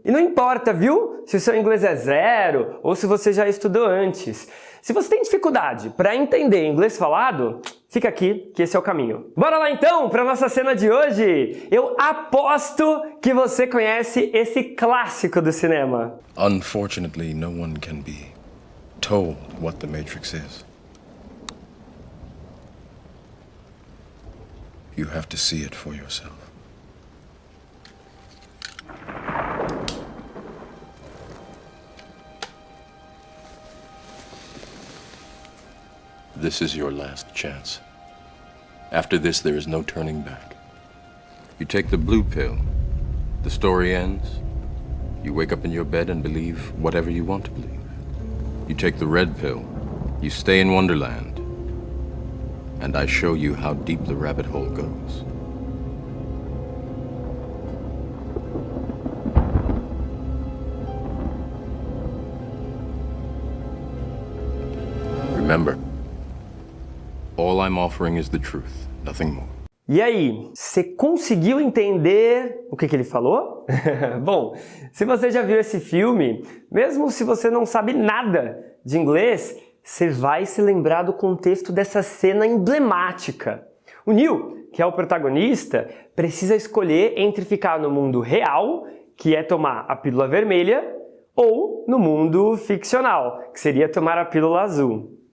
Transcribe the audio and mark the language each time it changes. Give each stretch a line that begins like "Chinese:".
Portuguese: E não importa, viu? Se o seu inglês é 0 ou se você já estudou antes. Se você tem dificuldade para entender inglês falado, fica aqui que esse é o caminho. Bora lá então para nossa cena de hoje! Eu aposto que você conhece esse clássico do cinema.
English: Unfortunately, no one can be told what the Matrix is. You have to see it for yourself. This is your last chance. After this, there is no turning back. You take the blue pill, the story ends. You wake up in your bed and believe whatever you want to believe. You take the red pill, you stay in Wonderland. And I show you how deep the rabbit hole goes. Remember, all I'm offering is the truth, nothing more.
Portuguese: E aí, você conseguiu entender o que ele falou? Bom, se você já viu esse filme, mesmo se você não sabe nada de inglês, você vai se lembrar do contexto dessa cena emblemática. O Neo, que é o protagonista, precisa escolher entre ficar no mundo real, que é tomar a pílula vermelha, ou no mundo ficcional, que seria tomar a pílula azul.